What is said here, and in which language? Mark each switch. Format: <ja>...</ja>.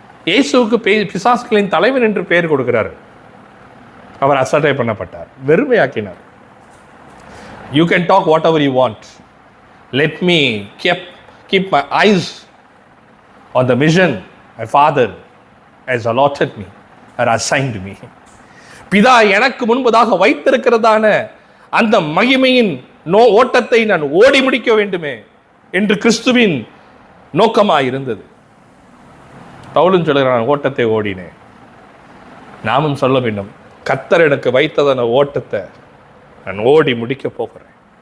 <ta>இயேசுவுக்கு பிசாசுகளின் தலைவன் என்று பெயர் கொடுக்கிறார். அவர் அசட்டை பண்ணப்பட்டார், வெறுமையாக்கினார்.</ta> <en>You can talk whatever you want. Let me keep my eyes on the mission my Father has allotted me or assigned me.</en> <ta>பிதா எனக்கு முன்பதாக வைத்திருக்கிறதான அந்த மகிமையின் ஓட்டத்தை நான் ஓடி முடிக்க வேண்டுமே என்று கிறிஸ்துவின் நோக்கமாக இருந்தது. பவுலும் சொல்கிறான், ஓட்டத்தை ஓடினேன். நாமும் சொல்ல வேண்டும், கர்த்தர் எனக்கு வைத்ததான ஓட்டத்தை நான் ஓடி முடிக்க போகிறேன்.</ta>